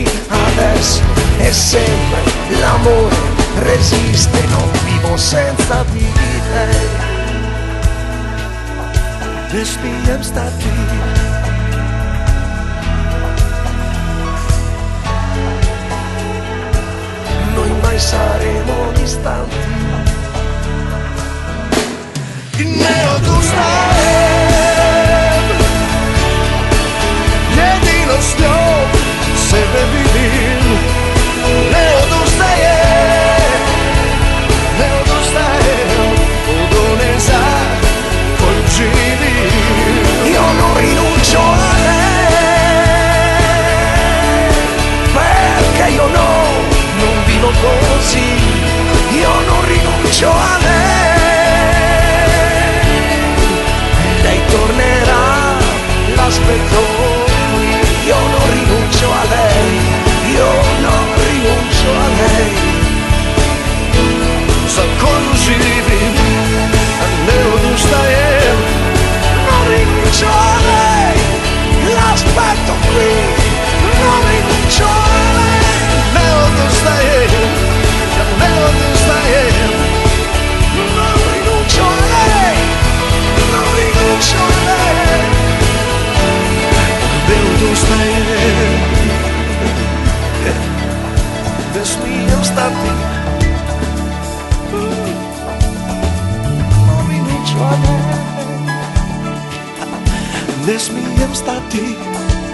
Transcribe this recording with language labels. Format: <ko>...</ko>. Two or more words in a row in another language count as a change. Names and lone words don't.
<it>Adesso e sempre l'amore resiste, non vivo senza di lei.</it> <hr>Ne smijem stati,</hr> <it>noi mai saremo distanti.</it> <hr>Ne odustajem, jedino s njom sebe vidim. Ne odustajem, ne odustajem od one za koju živim.</hr> <it>Io non rinuncio a lei, perché io no, non vivo così. Io non rinuncio a lei, lei tornerà, l'aspetto qui. Io non rinuncio a lei, io non rinuncio a lei.</it> <hr>Za koju živim, ne odustajem.</hr> <it>Non rinuncio a lei, l'aspetto qui. Non rinuncio a lei,</it> <hr>ne odustajem, ne odustajem.</hr> <it>Non rinuncio a lei, non rinuncio a lei.</it> <hr>Ne odustajem, ne smijem stati.</hr> <it>Non rinuncio a lei,</it> <hr>ne smijem stati.</hr>